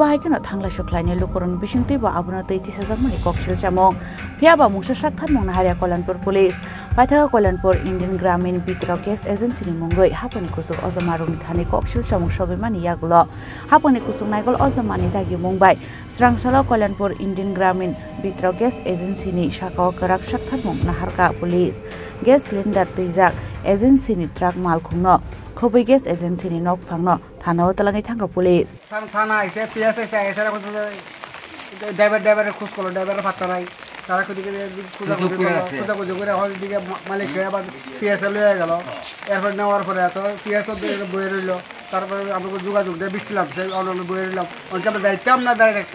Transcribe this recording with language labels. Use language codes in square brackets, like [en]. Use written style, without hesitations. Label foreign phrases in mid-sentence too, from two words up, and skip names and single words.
[trp] haikeno thangla shuklaini lukoron bisingti ba abuna tei tisajamani koksil chamung phiaba mungsa shaktharmong naharia Kollanpur police paithago Kollanpur Indian Gramin Bitor Gas Agency ni mungoi haponi kusuk ojamarung thani koksil chamung sobemani yagulo haponi kusuk naigol ojamani dagi mungbai srangsalo Kollanpur Indian Gramin Bitor Gas Agency ni shakao karak shaktharmong naharka police [en] gas cylinder [trp] tijak agency ni truck malkhungno khobei [en] gas agency [trp] ni nokfangno thanao talangai thangka police [bn] থানা আইছে পিএস আইছে এসারা কত ড্রাইভার খোঁজ করলো ড্রাইভারের পাত্তা নাই তারা কদিকে খুঁজা করে হল দিকে মালিক আবার পিএস লয়ে গেল এরপর নেওয়ার পরে তো পিএস বয়ে রইল তারপরে আমরা যোগাযোগ দিয়ে বিছিলাম সেই অনলাইনে বয়ে রইলাম অনেক আমরা দায়িত্ব না দাঁড়িয়ে থাকতাম